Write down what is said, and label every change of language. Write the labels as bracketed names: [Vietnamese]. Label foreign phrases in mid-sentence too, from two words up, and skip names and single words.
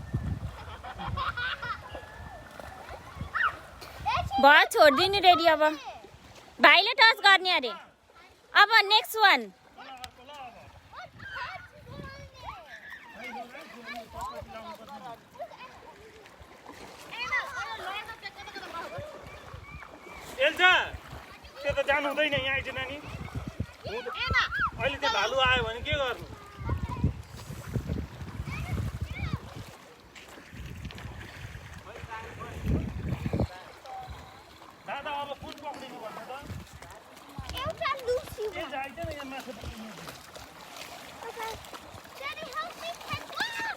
[Hindi] बहुत छोड़ दी नहीं रेडी अब [Nepali] भाइले टच गर्ने अरे अब [English] next one [Nepali] एल्जा त्यो त जानु हुँदैन यहाँ आइज नानी अहिले त्यो भालु आयो भने के गर्नु दादा अब कुन पक्रिनु भन्नु त एउटा लुसी एल्जा आइज न यहाँ माछा पक्रिनु [English] Daddy, help me catch one.